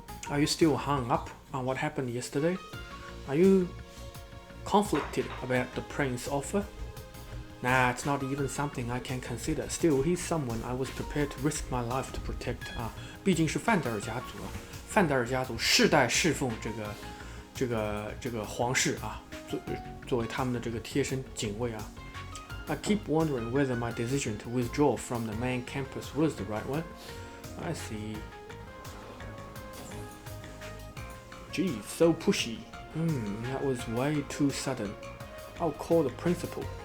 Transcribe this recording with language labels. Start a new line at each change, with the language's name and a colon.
English: Are you still hung up on what happened yesterday? Are you conflicted about the prince's offer? Nah, it's not even something I can consider. Still, he's someone I was prepared to risk my life to protect.
Chinese: 啊，毕竟是范德尔家族啊，范德尔家族世代侍奉这个皇室啊，作为他们的这个贴身警卫啊。
English: I keep wondering whether my decision to withdraw from the main campus was the right one. I see. Geez, so pushy. That was way too sudden. I'll call the principal.